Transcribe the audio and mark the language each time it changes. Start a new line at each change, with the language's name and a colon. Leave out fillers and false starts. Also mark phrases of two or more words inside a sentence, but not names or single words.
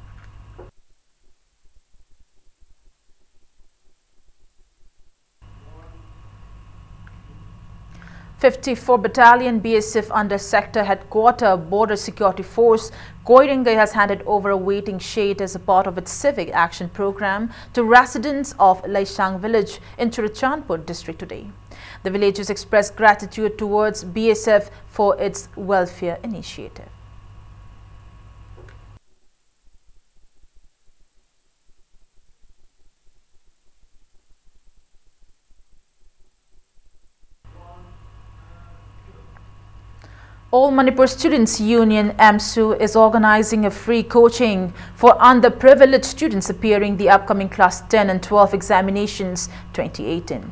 English: '54 Battalion BSF under Sector Headquarter Border Security Force Koiringai has handed over a waiting shed as a part of its civic action program to residents of Laishang village in Churachandpur district today. The villagers expressed gratitude towards BSF for its welfare initiative. All Manipur Students Union AMSU is organizing a free coaching for underprivileged students appearing the upcoming Class 10 and 12 examinations 2018.